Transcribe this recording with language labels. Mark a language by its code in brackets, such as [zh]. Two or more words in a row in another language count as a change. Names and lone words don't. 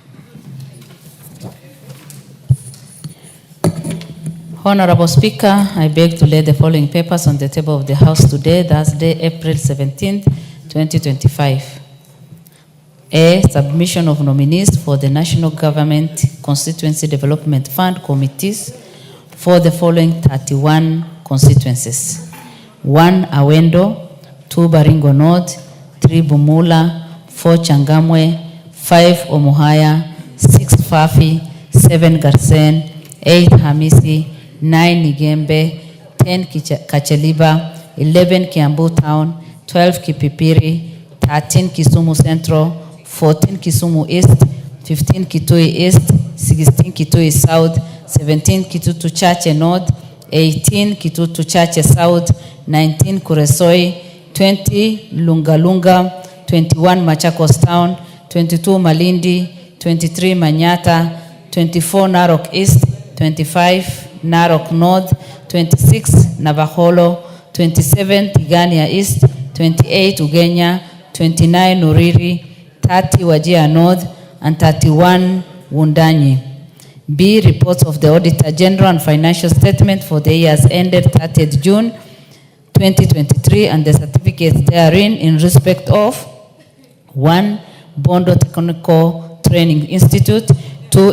[en] Honorable Speaker, I beg to lay the following papers on the table of the House today, Thursday, April 17, 2025. A. Submission of nominees for the National Government Constituency Development Fund committees for the following 31 constituencies: 1 Awendo, 2 Baringo North, 3 Bumula, 4 Changamwe, 5 Omuhaya, 6 Fafi, 7 Garsen, 8 Hamisi, 9 Igembe, 10 Kacheliba, 11 Kiambu Town, 12 Kipipiri, 13 Kisumu Central, 14 Kisumu East, 15 Kitui East, 16 Kitui South, 17 Kitutu Chache North, 18 Kitutu Chache South, 19 Kuresoi, 20 Lungalunga, 21 Machakos Town, 22 Malindi, 23 Manyata, 24 Narok East, 25 Narok North, 26 Navaholo, 27 Tigania East, 28 Ugenya, 29 Uriri, 30 Wajir North, and 31 Wundanyi. B. Reports of the Auditor General and Financial Statement for the years ended 30th June 2023 and the certificates therein in respect of 1. Bondo Technical Training Institute, 2.